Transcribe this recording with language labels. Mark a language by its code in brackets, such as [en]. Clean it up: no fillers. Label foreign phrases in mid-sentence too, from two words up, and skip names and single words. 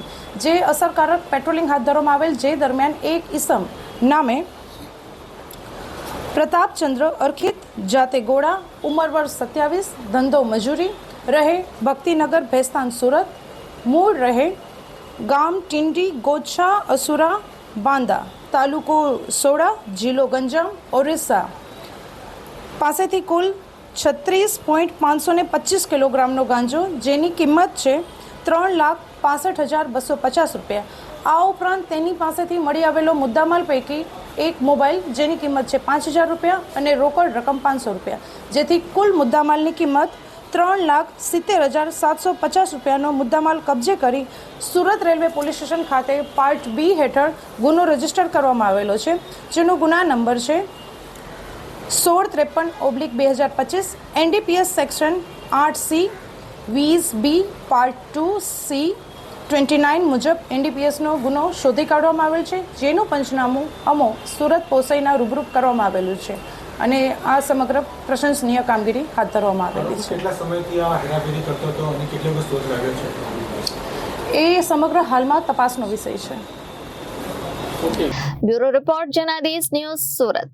[gu] જે અસરકારક પેટ્રોલિંગ હાથ ધરવામાં આવેલ, જે દરમિયાન એક ઇસમ નામે પ્રતાપચંદ્ર અર્ખિત જાતે ગોડા, ઉંમર વર્ષ 27, ધંધો મજૂરી, રહે ભક્તિનગર ભેસ્તાન સુરત, મૂળ રહે ગામ ટિંડી ગોચ્છા અસુરા બાંદા, તાલુકો સોડા, જિલ્લો ગંજામ, ઓડિશા પાસેથી કુલ 36.525 કિલોગ્રામનો ગાંજો, જેની કિંમત છે ₹3,65,250। આ ઉપરાંત તેની પાસેથી मળી આવેલો મુદ્દામાલ પૈકી એક મોબાઇલ જેની કિંમત છે ₹5,000 અને રોકડ રકમ ₹500, જેથી કુલ મુદ્દામાલની કિંમત ₹3,70,750નો મુદ્દામાલ કબજે કરી સુરત રેલવે પોલીસ સ્ટેશન ખાતે પાર્ટ બી હેઠળ ગુનો રજીસ્ટર કરવામાં આવેલો છે, જેનો ગુના નંબર છે 1653/2025 એનડીપીએસ સેક્શન 8C 20B પાર્ટ 2C 29 મુજબ એનડીપીએસ નો ગુનો શોધી કાઢવામાં આવેલ છે, જેનું पंचनामું અમો સુરત પોસઈના रूबરૂ કરવામાં आवेલું છે અને આ સમગ્ર પ્રશંસનીય કામગીરી હાથ ધરવામાં આવેલી છે। કેટલા સમયથી આ હેરાફેરી કરતો હતો અને કેટલો દિવસ શોધ લાગ્યો છે એ સમગ્ર હાલમાં તપાસનો વિષય છે। બ્યુરો રિપોર્ટ જનાદેશ ન્યૂઝ સુરત।